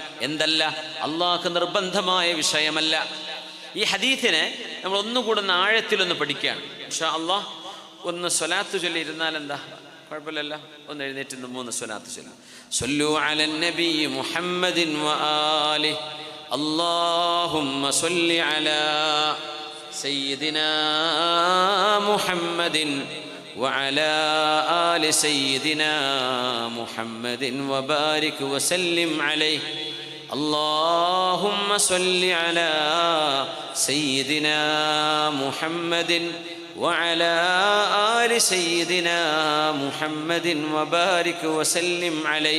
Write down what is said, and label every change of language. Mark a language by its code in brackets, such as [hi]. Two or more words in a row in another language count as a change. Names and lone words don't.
[ml] എന്തല്ല, അള്ളാഹു നിർബന്ധമായ വിഷയമല്ല. ഈ ഹദീസിനെ നമ്മൾ ഒന്നുകൂടെ ആഴത്തിലൊന്ന് പഠിക്കുകയാണ്. [ar] إن شاء الله [ml] ഒന്ന് സ്വലാത്ത് ചൊല്ലി ഇരുന്നാൽ എന്താ കുഴപ്പമില്ലല്ലോ. ഒന്ന് എഴുന്നേറ്റ് 3 സ്വലാത്ത് ചൊല്ലി. [ar] صلوا على النبي محمد وآله اللهم صل على سيدنا محمد وعلى آل سيدنا محمد وبارك وسلم عليه. اللهم صل على سيدنا محمد وعلى آل سيدنا محمد وبارك وسلم عليه.